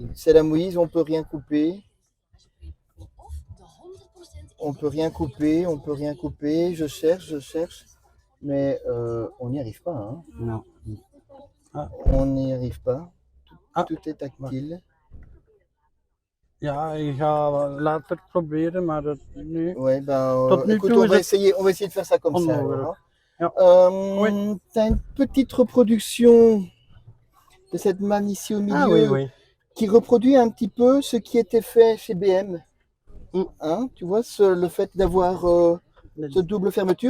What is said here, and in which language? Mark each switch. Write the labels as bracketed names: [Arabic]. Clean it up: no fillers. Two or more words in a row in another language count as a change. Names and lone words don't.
[French] C'est la mouise, on peut rien couper. On peut rien couper, on peut rien couper. Je cherche. Mais on n'y arrive pas. Hein. Non. On n'y arrive pas. Ah. Tout est tactile. [Dutch] Ja, ik ga later proberen, maar nu... [French] Ouais, ben, [Dutch] Tot nu [French] écoute, [Dutch] toe [French] on [Dutch] is [French] va [Dutch] het [French] essayer de faire ça comme ça. [Dutch] onmogelijk. [French] Alors, Ja. hein. T'as une petite reproduction de cette manne ici au milieu Ah oui, oui. qui reproduit un petit peu ce qui était fait chez BM. Mm. Hein, tu vois, le fait d'avoir cette double fermeture.